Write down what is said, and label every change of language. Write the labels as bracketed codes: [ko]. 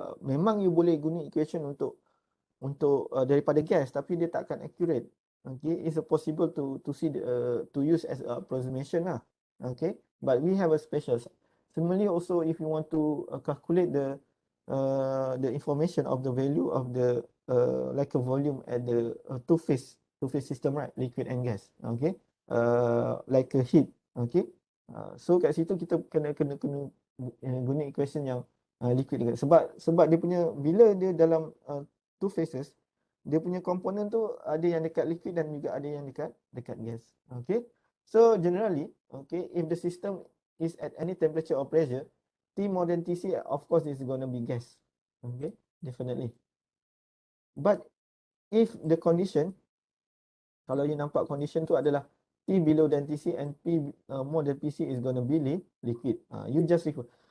[ms] Memang you boleh guna equation untuk daripada gas, tapi dia tak akan accurate. [en] Okay, it's possible to see to use as a approximation lah. Okay, but we have a special. Similarly, also if you want to calculate the information of the value of the like a volume at the two phase system, right? Liquid and gas. Okay, like a heat. Okay, so [ms] kat situ kita kena guna equation yang liquid juga. Sebab dia punya bila dia dalam two phases, dia punya komponen tu ada yang dekat liquid dan juga ada yang dekat gas. Okay. [en] So generally, okay, if the system is at any temperature or pressure, T more than Tc, of course, is going to be gas. Okay, definitely. But if the condition, [ms] kalau you nampak condition tu adalah [en] T below than Tc and P more than Pc is going to be liquid. You just refer.